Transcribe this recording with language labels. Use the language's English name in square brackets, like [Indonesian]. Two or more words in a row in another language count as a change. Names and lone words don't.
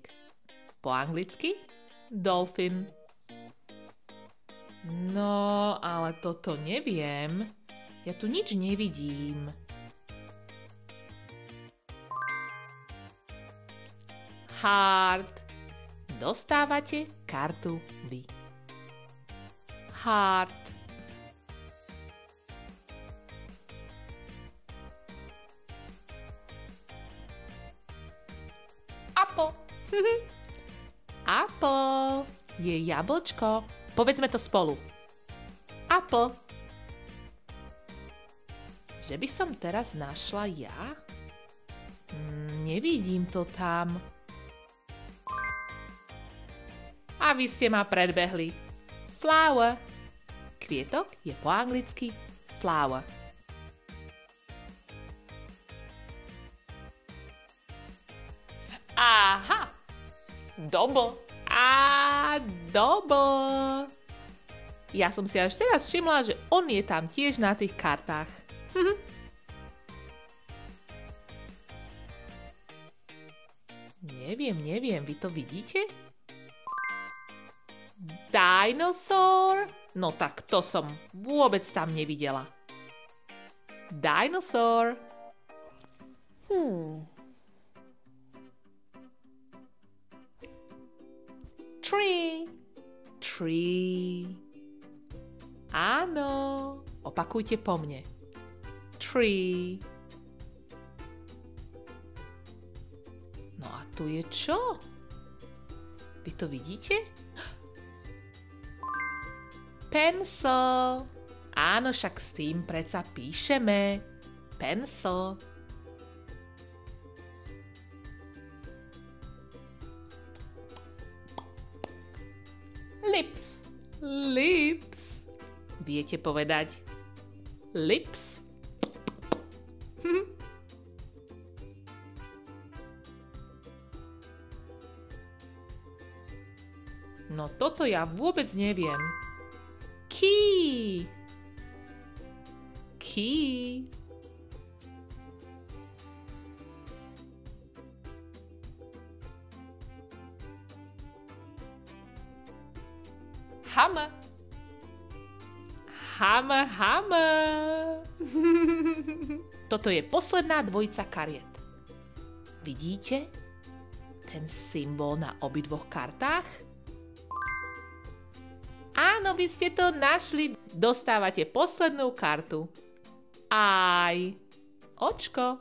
[Slovak] Po anglicky dolphin. No, ale toto neviem. Ja tu nič nevidím. Heart. Dostávate kartu vy. Heart. Apple. Apple je jablčko. Povedzme to spolu. Apple. Že by som teraz našla ja? Nevidím to tam. A vy ste ma predbehli. Flower. Kvietok je po anglicky flower. Aha. [English] Double. Double. [Slovak] Ja som si až teraz všimla, že on je tam tiež na tých kartách. Neviem, vy to vidíte? Dinosaur? No tak to som vôbec tam nevidela. [English] Dinosaur. Tree. [Slovak] Tree. Áno. Opakujte po mne. Tree. No a tu je čo? Vy to vidíte? Pencil. Áno, však s tým predsa píšeme. [English] Pencil. Lips. [Slovak] Lips. Viete povedať lips? No toto ja vôbec neviem. [English] Key. Key. [Slovak] Hammer. [English] Hammer, hammer. [Slovak] Toto je posledná dvojica kariet. Vidíte ten symbol na obidvoch kartách? Áno, vy ste to našli. Dostávate poslednú kartu. Aj. Očko.